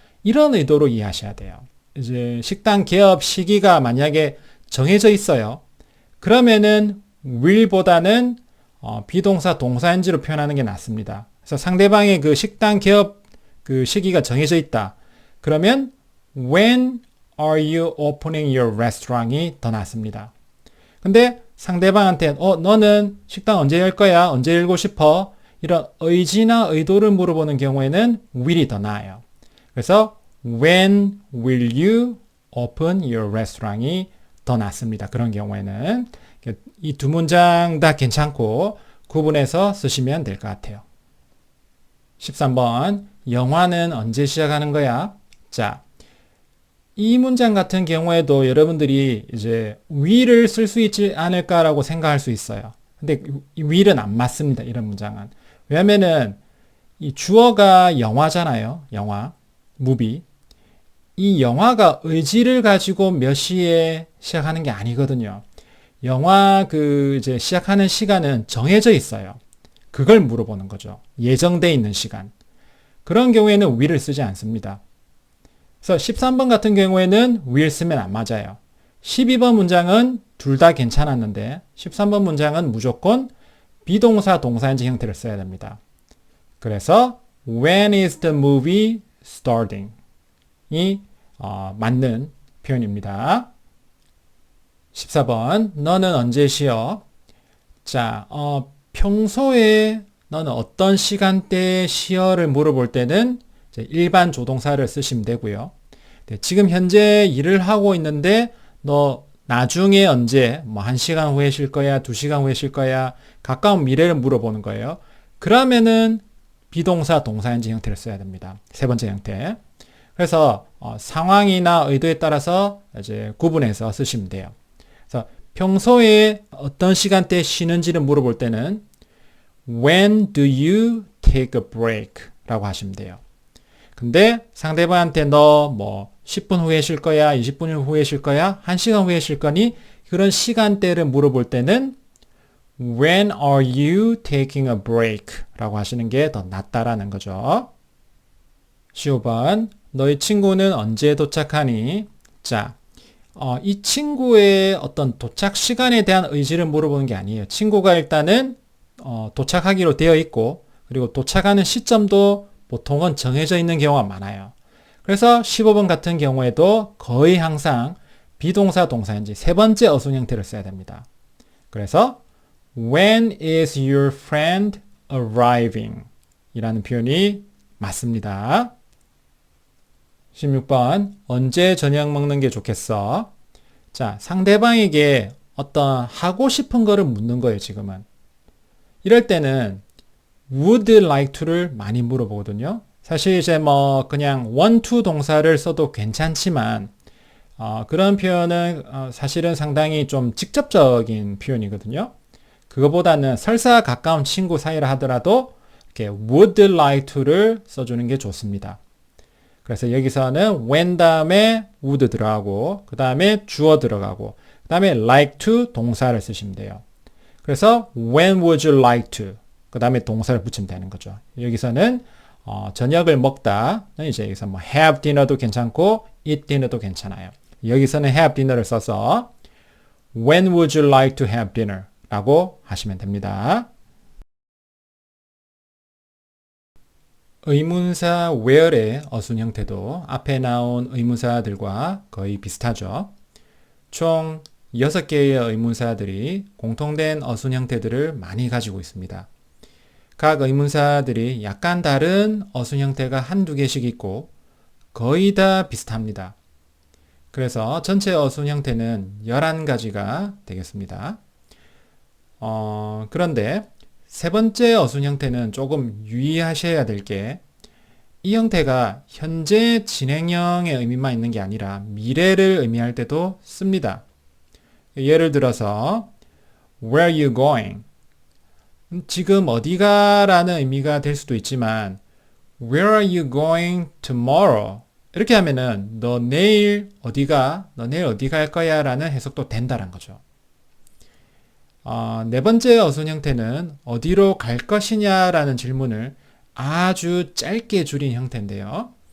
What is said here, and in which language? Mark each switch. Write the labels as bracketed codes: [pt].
[ko] 이런 의도로 이해하셔야 돼요. 이제 식당 개업 시기가 만약에 정해져 있어요. 그러면은 will보다는 비동사 동사인지로 표현하는 게 낫습니다. 그래서 상대방의 그 식당 개업 그 시기가 정해져 있다. 그러면 [en] when are you opening your restaurant이 [ko] 더 낫습니다. 근데 상대방한테 너는 식당 언제 열 거야? 언제 열고 싶어? 이런 의지나 의도를 물어보는 경우에는 will이 더 나아요. 그래서 [en] when will you open your restaurant이 [ko] 더 낫습니다. 그런 경우에는 이 두 문장 다 괜찮고 구분해서 쓰시면 될 것 같아요. 13번. 영화는 언제 시작하는 거야? 자, 이 문장 같은 경우에도 여러분들이 이제 will을 쓸 수 있지 않을까라고 생각할 수 있어요. 근데 이 will은 안 맞습니다. 이런 문장은. 왜냐면은 이 주어가 영화잖아요. 영화, movie. 이 영화가 의지를 가지고 몇 시에 시작하는 게 아니거든요. 영화 이제 시작하는 시간은 정해져 있어요. 그걸 물어보는 거죠. 예정돼 있는 시간. 그런 경우에는 will을 쓰지 않습니다. 그래서 13번 같은 경우에는 will 쓰면 안 맞아요. 12번 문장은 둘 다 괜찮았는데 13번 문장은 무조건 비동사 동사인지 형태를 써야 됩니다. [en] 그래서 when is the movie starting? [ko] 이 맞는 표현입니다. 14번. 너는 언제 쉬어? 자, 평소에 너는 어떤 시간대에 쉬어를 물어볼 때는 이제 일반 조동사를 쓰시면 되고요. 네, 지금 현재 일을 하고 있는데 너 나중에 언제 1시간 후에 쉴 거야? 2시간 후에 쉴 거야? 가까운 미래를 물어보는 거예요. 그러면은 비동사 동사인지 형태를 써야 됩니다. 세 번째 형태. 그래서 상황이나 의도에 따라서 이제 구분해서 쓰시면 돼요. 그래서 평소에 어떤 시간대에 쉬는지를 물어볼 때는 [en] When do you take a break [ko] 라고 하시면 돼요. 근데 상대방한테 너 뭐 10분 후에 쉴 거야, 20분 후에 쉴 거야, 1시간 후에 쉴 거니? 그런 시간대를 물어볼 때는 [en] When are you taking a break? [ko] 라고 하시는 게 더 낫다라는 거죠. 15번, 너희 친구는 언제 도착하니? 자, 이 친구의 어떤 도착 시간에 대한 의지를 물어보는 게 아니에요. 친구가 일단은 도착하기로 되어 있고, 그리고 도착하는 시점도 보통은 정해져 있는 경우가 많아요. 그래서 15번 같은 경우에도 거의 항상 비동사 동사인지 세 번째 어순 형태를 써야 됩니다. [en] 그래서 When is your friend arriving? [ko] 이라는 표현이 맞습니다. 16번, 언제 저녁 먹는 게 좋겠어? 자, 상대방에게 어떤 하고 싶은 거를 묻는 거예요, 지금은. 이럴 때는 would like to를 많이 물어보거든요. 사실 이제 뭐 그냥 want to 동사를 써도 괜찮지만 그런 표현은 사실은 상당히 좀 직접적인 표현이거든요. 그거보다는 설사 가까운 친구 사이라 하더라도 이렇게 would like to를 써주는 게 좋습니다. 그래서 여기서는 when 다음에 would 들어가고 그 다음에 주어 들어가고 그 다음에 like to 동사를 쓰시면 돼요. 그래서 [en] when would you like to [ko] 그 다음에 동사를 붙이면 되는 거죠. 여기서는 저녁을 먹다 이제 여기서 뭐 have dinner도 괜찮고 eat dinner도 괜찮아요. 여기서는 [en] have dinner를 써서 when would you like to have dinner [ko] 라고 하시면 됩니다. 의문사 where의 어순 형태도 앞에 나온 의문사들과 거의 비슷하죠. 총 6개의 의문사들이 공통된 어순 형태들을 많이 가지고 있습니다. 각 의문사들이 약간 다른 어순 형태가 한두 개씩 있고 거의 다 비슷합니다. 그래서 전체 어순 형태는 11가지가 되겠습니다. 그런데 세 번째 어순 형태는 조금 유의하셔야 될 게 이 형태가 현재 진행형의 의미만 있는 게 아니라 미래를 의미할 때도 씁니다. [en] 예를 들어서 Where are you going? [ko] 지금 어디가 라는 의미가 될 수도 있지만 [en] Where are you going tomorrow? [ko] 이렇게 하면은 너 내일 어디 갈 거야 라는 해석도 된다는 거죠. 네 번째 어순 형태는 어디로 갈 것이냐 라는 질문을 아주 짧게 줄인 형태인데요.